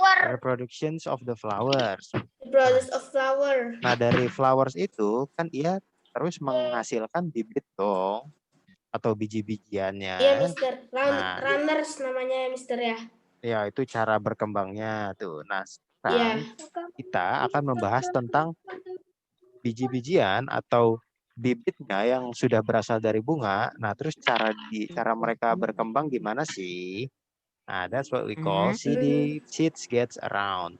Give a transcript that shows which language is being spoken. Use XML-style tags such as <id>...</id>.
<en>Reproductions of the flowers. Of flower.</en> <id>Nah, dari flowers itu kan ia terus menghasilkan bibit dong atau biji-bijiannya. Iya, Mister. Runners namanya ya, Mister ya. Ya, itu cara berkembangnya tuh. Nah, sekarang kita akan membahas tentang biji-bijian atau bibitnya yang sudah berasal dari bunga. Nah, terus cara mereka berkembang gimana sih?</id> <en>Nah, that's what we call seeds gets around.</en>